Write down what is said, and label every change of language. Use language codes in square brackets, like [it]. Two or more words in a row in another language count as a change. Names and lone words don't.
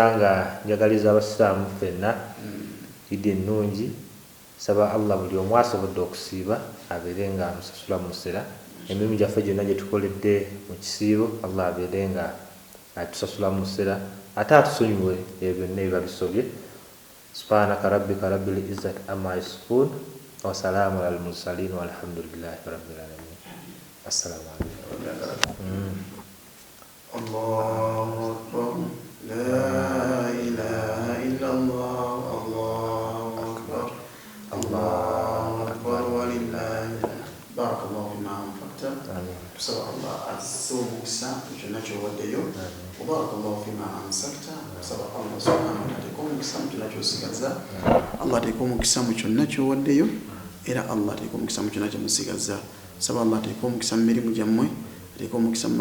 [lg] nga njagaliza abasiraamu ffenna idi ennungi saba Allah buli omu asobodde okusiiba abeere nga amusasula mu musera emirimu gyaffe gyonna gye tukoledde mu kisiibo Allah abeere nga atusasula mu musera ate atusonyiwe ebyo byonna ebiba bisobye [ar] سبحان ربك رب العزة عما يصفون وسلام على المرسلين والحمد لله رب العالمين السلام عليكم الله أكبر لا إله إلا الله الله أكبر ولله بارك الله فيما أنفقت [lg] tusaba Allah asumukisa kyonna kyowaddeyo [ar] وبارك الله فيما أمسكت [lg] tusaba Allah [ar] سبحانه وتعالى [lg] ateeka omukisa mu kyonna kyosigaza Allah ateeka omukisa mu kyonna kyowaddeyo era Allah ateeka omukisa mu kyonna kyemusigaza saba Allah ateeka omukisa mu mirimu gyammwe ateeka omukisa mu